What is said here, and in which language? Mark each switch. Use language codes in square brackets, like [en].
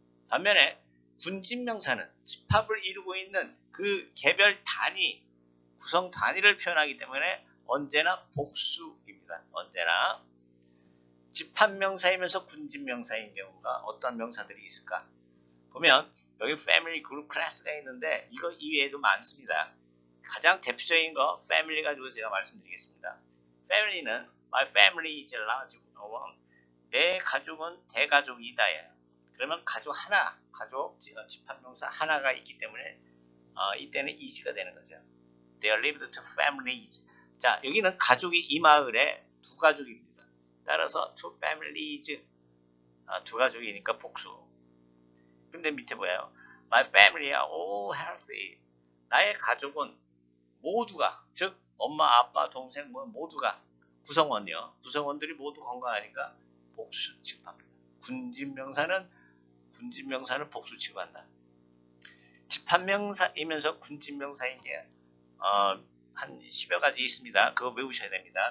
[ko] 반면에 군집명사는 집합을 이루고 있는 그 개별 단위, 구성 단위를 표현하기 때문에 언제나 복수입니다. 언제나. 집합명사이면서 군집명사인 경우가 어떤 명사들이 있을까? 보면 여기 family, group, class가 있는데 이거 이외에도 많습니다. 가장 대표적인 거 family 가지고 제가 말씀드리겠습니다. [en] family는 my family is large. [ko] 내 가족은 대가족이다예요. 그러면 가족 하나, 집합명사 하나가 있기 때문에 이때는 is가 되는 거죠. [en] They lived to families. [ko] 자, 여기는 가족이 이 마을에 2가족입니다. 따라서 [en] two families, [ko] 2가족이니까 복수. 근데 밑에 뭐예요? [en] My family are all healthy. [ko] 나의 가족은 모두가, 즉 엄마, 아빠, 동생 모두가 구성원이요. 구성원들이 모두 건강하니까 복수 취급합니다. 군집명사는 복수 취급한다. 집합명사이면서 군집명사인 게 한 10여 가지 있습니다. 그거 외우셔야 됩니다.